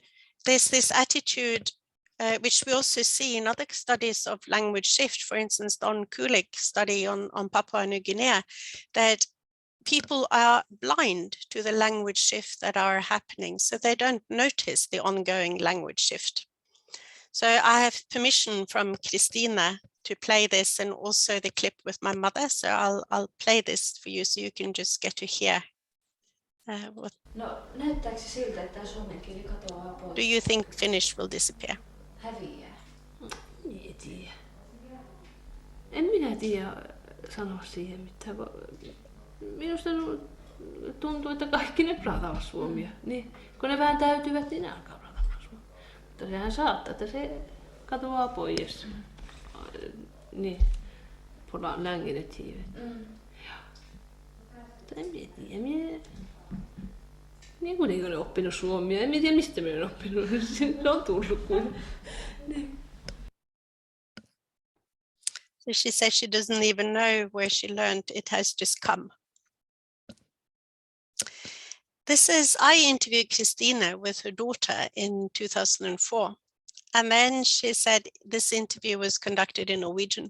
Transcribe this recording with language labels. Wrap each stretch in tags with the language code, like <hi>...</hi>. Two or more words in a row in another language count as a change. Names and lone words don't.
<en>So there's this attitude which we also see in other studies of language shift, for instance, Don Kulik's study on Papua New Guinea, that people are blind to the language shift that are happening, so they don't notice the ongoing language shift. So I have permission from Christina to play this, and also the clip with my mother. So I'll play this for you so you can just get to hear what.</en> <fi>No, näyttääkö se siltä, että tämä suomen kieli katoaa pois?</fi> <en>Do you think Finnish will disappear?</en> <fi>Häviää. En tiedä. En minä tiedä sanoa siihen mitään. Minusta tuntuu, että kaikki ne pratavat suomia. Niin, kun ne vähän täytyvät, niin ne alkaa pratamaan suomia. Mutta sehän saattaa, että se katoaa pois.</fi> <no>Niin, på längenetivet.</no> <fi>Mutta en minä tiedä. Niin kuin ne on oppinut suomia. En tiedä, mistä minä olen oppinut. Se on tullut kuin. Niin.</fi> <en>So she says she doesn't even know where she learned, it has just come. I interviewed Christina with her daughter in 2004. And then she said, this interview was conducted in Norwegian.</en>